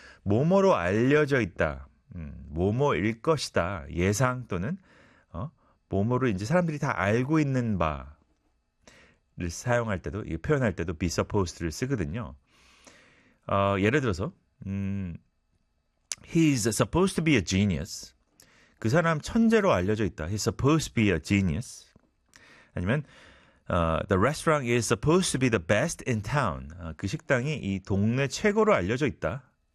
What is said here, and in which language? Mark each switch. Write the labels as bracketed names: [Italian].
[Korean] 뭐뭐로 알려져 있다, 뭐뭐일 것이다, 예상 또는 뭐뭐로 이제 사람들이 다 알고 있는 바를 사용할 때도, 표현할 때도 be supposed를 쓰거든요. 예를 들어서, [English] he's supposed to be a genius. [Korean] 그 사람 천재로 알려져 있다. [English] He's supposed to be a genius. [Korean] 아니면 [English] the restaurant is supposed to be the best in town. [Korean] 그 식당이 이 동네 최고로 알려져 있다.